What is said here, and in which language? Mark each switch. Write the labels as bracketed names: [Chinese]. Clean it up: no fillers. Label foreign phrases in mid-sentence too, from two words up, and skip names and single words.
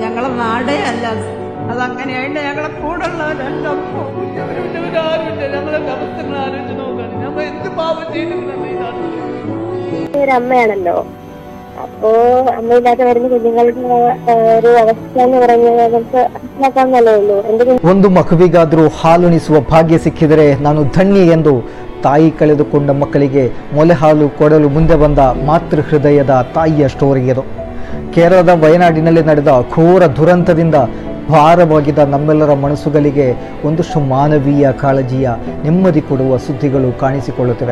[Malayalam] ഞങ്ങളെ നാടേ അല്ല അതങ്ങനെയായിട്ട് ഞങ്ങളെ കൂടെ ഉള്ളവരെല്ലാം ആരുമില്ല. ഞങ്ങളെ അവസ്ഥകൾ ആലോചിച്ച് നോക്കണം. ഞങ്ങൾ എന്ത് പാപം ചെയ്തിട്ടുണ്ടെങ്കിൽ അമ്മയാണല്ലോ. അപ്പോ അമ്മയില്ലാതെ വരുന്ന കുഞ്ഞുങ്ങളുടെ ഒരു അവസ്ഥ എന്ന് പറയുന്നത് നമുക്ക് മനസ്സിലാക്കാവുന്നല്ലേ ಉള്ളൂ. [Kannada] ಒಂದು ಮಗುವಿಗಾದರೂ ಹಾಲುಣಿಸುವ ಭಾಗ್ಯ ಸಿಕ್ಕಿದರೆ ನಾನು ಧನ್ಯ ಎಂದು ತಾಯಿ ಕಳೆದುಕೊಂಡ ಮಕ್ಕಳಿಗೆ ಮೊಲೆ ಹಾಲು ಕೊಡಲು ಮುಂದೆ ಬಂದ ಮಾತೃ ಹೃದಯದ ತಾಯಿಯ ಸ್ಟೋರಿ ಇದು. ಕೇರಳದ ವಯನಾಡಿನಲ್ಲಿ ನಡೆದ ಘೋರ ದುರಂತದಿಂದ ಭಾರವಾಗಿದ್ದ ನಮ್ಮೆಲ್ಲರ ಮನಸ್ಸುಗಳಿಗೆ ಒಂದಷ್ಟು ಮಾನವೀಯ ಕಾಳಜಿಯ ನೆಮ್ಮದಿ ಕೊಡುವ ಸುದ್ದಿಗಳು ಕಾಣಿಸಿಕೊಳ್ಳುತ್ತಿವೆ.